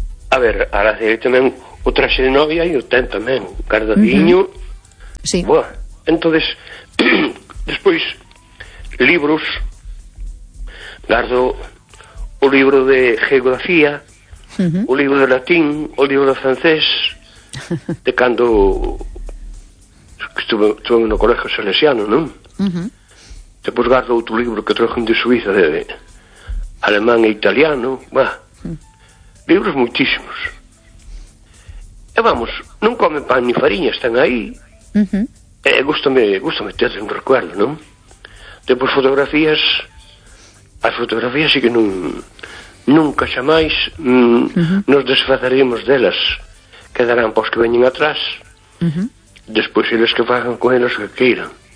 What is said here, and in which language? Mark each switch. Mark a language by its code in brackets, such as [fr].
[gl] A ver, ahora tamén o traxe de novia e o ten tamén, guardadiño... Sí. Buah. [es] Entonces, después, libros. [gl] Guardo o libro de geografía, o libro de latín, o libro de francés, de cando [es] estuve en un [gl] colegio salesiano, ¿no? [es] Después guardo otro libro que trajo de Suiza, de alemán e italiano. Buah. Libros muchísimos. Y vamos, no comen pan ni farinha, están ahí. [gl] Gústame ter [es] un recuerdo, [gl] non? Depois fotografías. As fotografías sí que nunca xa máis nos desfaceremos delas. Quedarán pois que veñen atrás. Despois eles que fagan con eles o que queiran.